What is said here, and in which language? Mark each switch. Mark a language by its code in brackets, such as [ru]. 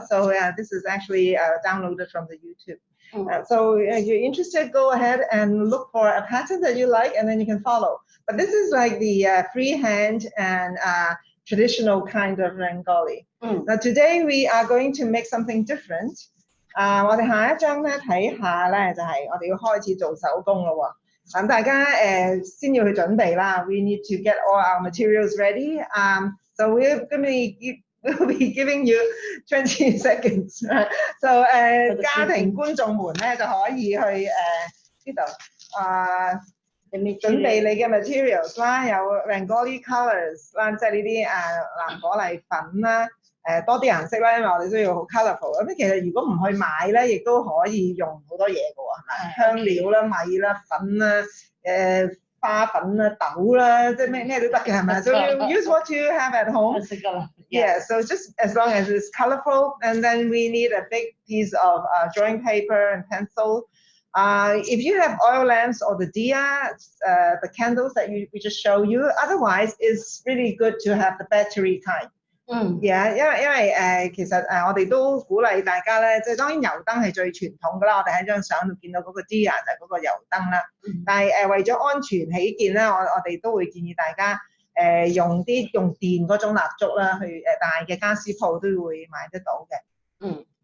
[en] So this is actually downloaded from the YouTube. So if you're interested, go ahead and look for a pattern that you like, and then you can follow. But this is like the freehand and traditional kind of Rangoli. Now today we are going to make something different. [yue] 我哋下一張咧睇下咧就係我哋要開始做手工咯喎。咁大家先要去準備啦。 [en] We need to get all our materials ready. So we'll be giving you 20 seconds. [yue] So 家庭觀眾們咧就可以去呢度準備你嘅 materials 啦，有 Rangoli colors 啦，即係呢啲藍果麗粉啦。多啲顏色啦，因為我哋都要好 colourful。咁其實如果唔去買咧，亦都可以用好多嘢嘅喎，係咪？香料啦、米啦、粉啦、花粉啦、豆啦，即係咩都得嘅，係咪？ [en] So you use what you have at home. Yeah. So just as long as it's colourful, and then we need a big piece of drawing paper and pencil. If you have oil lamps or the diya, the candles that we just show you, otherwise it's really good to have the battery kind. [yue] Yeah, 因為其實我哋都鼓勵大家咧，即係當然油燈係最傳統㗎啦，我哋喺張相度見到嗰個 diya 就係嗰個油燈啦。但係為咗安全起見咧，我哋都會建議大家用電嗰種蠟燭啦，去大嘅家私鋪都會買得到嘅。